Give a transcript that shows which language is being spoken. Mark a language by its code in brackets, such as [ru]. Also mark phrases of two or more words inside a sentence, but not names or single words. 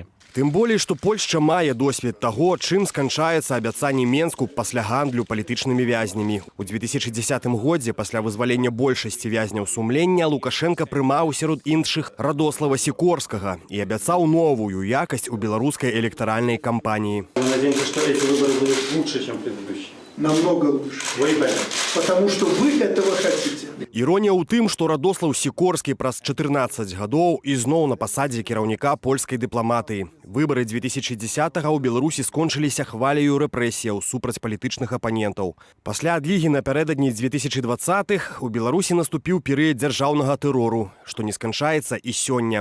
[be] Тым болей, што Польшча мае досвед таго, чым сканчаецца абяцанне Менску пасля гандлю палітычнымі вязнямі. У 2010 годзе, пасля вызвалення большасці вязняў сумлення, Лукашенко прымаў сярод іншых Радослава Сікорскага і абяцаў новую якасць у беларускай электаральнай кампаніі. [ru] Мы надеемся, что эти выборы будут лучше, чем предыдущие. Намного лучше. Потому что вы этого хотите. [be] Іронія ў тым, што Радослаў Сікорскі праз 14 гадоў ізноў на пасадзе кіраўніка польскай дыпламатыі. Выбары 2010-го ў Беларусі скончыліся хваляю рэпрэсіяў супраць палітычных апанентаў. Пасля адлігі напярэдадні 2020-х у Беларусі наступіў перыяд дзяржаўнага тэрору, што не сканчаецца і сёння.